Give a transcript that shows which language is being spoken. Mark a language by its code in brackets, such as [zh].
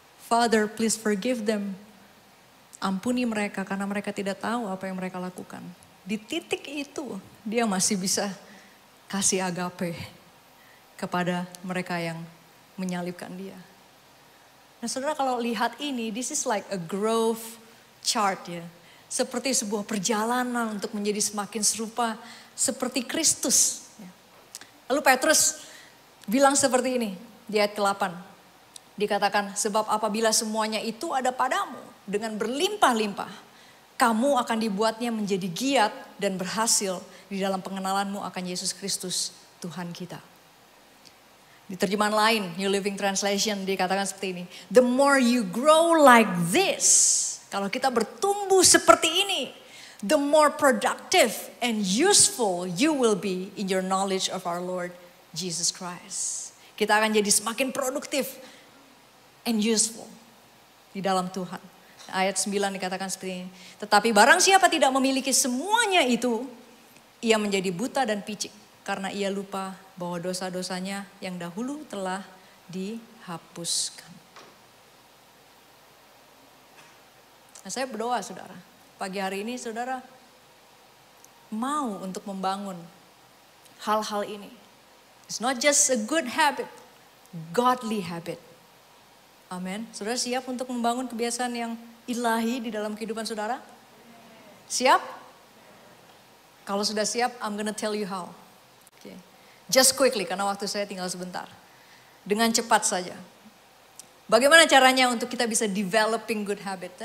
[en] Father, please forgive them. [id] Ampuni mereka karena mereka tidak tahu apa yang mereka lakukan. Di titik itu dia masih bisa kasih agape kepada mereka yang menyalibkan dia. Nah saudara kalau lihat ini, [en] this is like a growth chart [id] ya. Seperti sebuah perjalanan untuk menjadi semakin serupa seperti Kristus. Lalu Petrus bilang seperti ini di ayat ke-8. Dikatakan sebab apabila semuanya itu ada padamu dengan berlimpah-limpah. Kamu akan dibuatnya menjadi giat dan berhasil di dalam pengenalanmu akan Yesus Kristus Tuhan kita. Di terjemahan lain, New Living Translation dikatakan seperti ini. [en] The more you grow like this. [id] Kalau kita bertumbuh seperti ini. [en] The more productive and useful you will be in your knowledge of our Lord Jesus Christ. [id] Kita akan jadi semakin produktif [en] and useful [id] di dalam Tuhan. Ayat 9 dikatakan seperti ini. Tetapi barang siapa tidak memiliki semuanya itu, ia menjadi buta dan picik. Karena ia lupa bahwa dosa-dosanya yang dahulu telah dihapuskan. Nah, saya berdoa saudara, pagi hari ini saudara mau untuk membangun hal-hal ini. [en] It's not just a good habit, godly habit. [id] Amin. Saudara siap untuk membangun kebiasaan yang ilahi di dalam kehidupan saudara? Siap? Kalau sudah siap, [en] I'm gonna tell you how. Okay. Just quickly, [id] karena waktu saya tinggal sebentar. Dengan cepat saja. Bagaimana caranya untuk kita bisa [en] developing good habit?